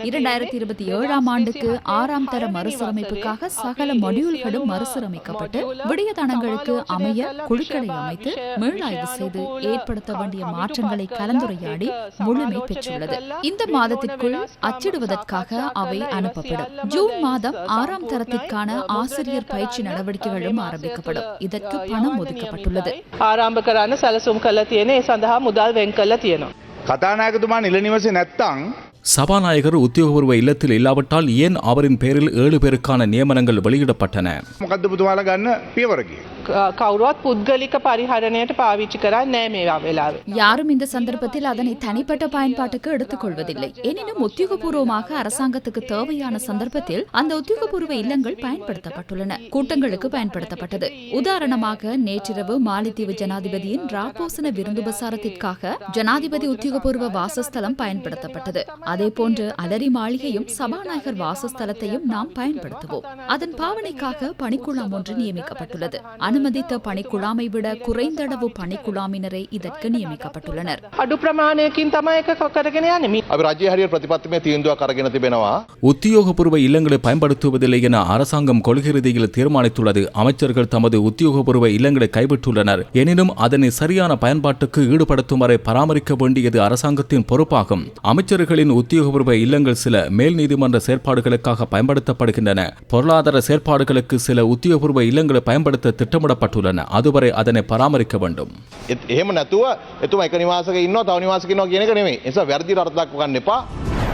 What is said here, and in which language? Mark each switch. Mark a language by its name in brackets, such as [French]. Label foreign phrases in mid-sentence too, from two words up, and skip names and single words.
[Tamil] 2027ஆம் ஆண்டுக்கு 6ஆம் தர மறுசீரமைப்புக்காக சகல மொடியூல்களும் மறுசீரமைக்கப்பட்டு விடயதனங்களுக்கு அமைய குழுக்களை அமைத்து மீளாய்வு செய்து ஏற்படுத்த வேண்டிய மாற்றங்களை கலந்துரையாடி முழுமை பெற்றுள்ளது. இந்த மாதத்திற்குள் அச்சிடுவதற்காக அவை அனுப்பப்படும். ஜூன் மாதம் 6ஆம் தரத்திற்கான ஆசிரியர் பயிற்சி நடவடிக்கைகளும் ஆரம்பிக்கப்படும். இதற்கு பணம் ஒதுக்கப்பட்டுள்ளது. [Sinhala] ආරම්භ කරන්න සැලසුම් කරලා තියෙන ඒ සඳහා මුදල් වෙන් කරලා තියෙනවා. කතානායකතුමා නිල නිවසේ නැත්තම් [Tamil] சபாநாயகர் உத்தியோகபூர்வ இல்லத்தில் இல்லாவிட்டால் ஏன் அவரின் பேரில் 7 பேருக்கான நியமனங்கள் வெளியிடப்பட்டன? [Sinhala] මොකද්ද පුතුමාලා ගන්න පියවර කියේ? කවුරුවත් පුද්ගලික පරිහරණයට පාවිච්චි කරන්නේ නැහැ මේ වෙලාවේ. [Tamil] யாரும் இந்த சந்தர்ப்பத்தில் அதனை தனிப்பட்ட பயன்பாட்டுக்கு எடுத்துக் கொள்வதில்லை. எனினும் உத்தியோகபூர்வமாக அரசாங்கத்துக்கு தேவையான சந்தர்ப்பத்தில் அந்த உத்தியோகபூர்வ இல்லங்கள் பயன்படுத்தப்பட்டுள்ளன. கூட்டங்களுக்கு பயன்படுத்தப்பட்டது. உதாரணமாக நேற்றிரவு மாலைத்தீவு ஜனாதிபதியின் ராபோசன விருந்துபசாரத்திற்காக ஜனாதிபதி உத்தியோகபூர்வ வாசஸ்தலம் பயன்படுத்தப்பட்டது. அதேபோன்று அலரி மாளிகையும் சபாநாயகர் வாசஸ்தலத்தையும் நாம் பயன்படுத்துவோம். அதன் பாவனைக்காக பணிக்குழாம் ஒன்று நியமிக்கப்பட்டுள்ளது. அனுமதித்த பணிக்குழாமை விட குறைந்தளவு பணிக்குழாமினரை இதற்கு நியமிக்கப்பட்டுள்ளனர். [Sinhala] අඩු ප්‍රමාණයකින් තමයි ඒක කරගෙන යන්නේ. අපි රජයේ හරියට ප්‍රතිපත්තිමය තීන්දුවක් අරගෙන තිබෙනවා. [Tamil] உத்தியோகபூர்வ இல்லங்களை பயன்படுத்துவதில்லை என அரசாங்கம் கொள்கை ரீதியில் தீர்மானித்துள்ளது. அமைச்சர்கள் தமது உத்தியோகபூர்வ இல்லங்களை கைவிட்டுள்ளனர். எனினும் அதனை சரியான பயன்பாட்டுக்கு ஈடுபடுத்தும் வரை பராமரிக்க வேண்டியது அரசாங்கத்தின் பொறுப்பாகும். அமைச்சர்களின் உத்தியோகபூர்வ இல்லங்கள் சில மேல் நீதிமன்ற செயற்பாடுகளுக்காக பயன்படுத்தப்படுகின்றன. பொருளாதார செயற்பாடுகளுக்கு சில உத்தியோகபூர்வ இல்லங்களை பயன்படுத்த திட்டமிடப்பட்டுள்ளன. அதுவரை அதனை பராமரிக்க வேண்டும். [Sinhala] එහෙම නැතුව එතුමා එක නිවාසයක ඉන්නවා තව නිවාසයක ඉන්නවා කියන එක නෙමෙයි. ඒ නිසා වැරදිට අර්ථයක් ගන්න එපා.